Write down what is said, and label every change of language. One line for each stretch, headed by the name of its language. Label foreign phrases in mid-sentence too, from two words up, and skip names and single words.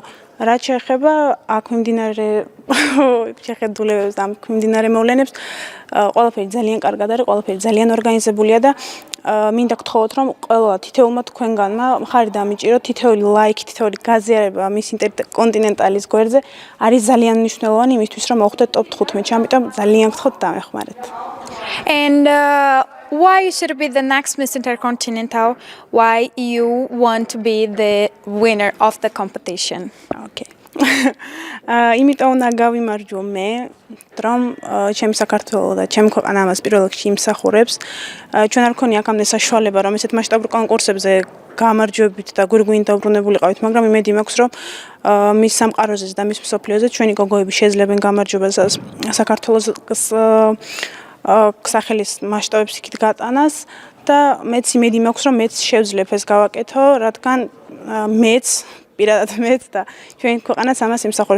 Georgian: რაც შეეხება აქ მიმდინარე შეხედულებებს და მიმდინარე მოვლენებს, ყველაფერი ძალიან კარგად არის, ყველაფერი ძალიან ორგანიზებულია და მინდა გთხოვოთ რომ ყველა თითოეულმა თქვენგანმა მხარი დამიჭიროთ, თითოეული ლაიქი, თითოეული გაზიარება მის ინტერკონტინენტალის გვერდზე არის ძალიან მნიშვნელოვანი იმისთვის რომ მოხვდეთ ტოპ 15-ში, ამიტომ ძალიან გთხოვთ დამეხმარეთ.
English: And why you should be the next Miss Intercontinental? Why you want to be the winner of the competition? Okay.
Georgian: იმიტომ უნდა გავიმარჯვო მე, რომ ჩემი საქართველო და ჩემი ქვეყანა ამას პირველ რიგში იმსახურებს. ჩვენ არ გქონია აქამდე საშუალება, რომ ესეთ მასშტაბურ კონკურსებზე გამარჯვებით და გვირგვინით დაუბრუნებულიყავით, მაგრამ იმედი მაქვს, რომ მის სამყაროზე და მის მსოფლიოზე ჩვენი გოგოები შეძლებენ გამარჯვებას საქართველოს სახელის მასშტაბებს იქით გატანას და მეც იმედი მაქვს, რომ მეც შევძლებ ეს გავაკეთო, რადგან პირადად მეც და ჩვენი ქვეყანაც ამას იმსახურებს.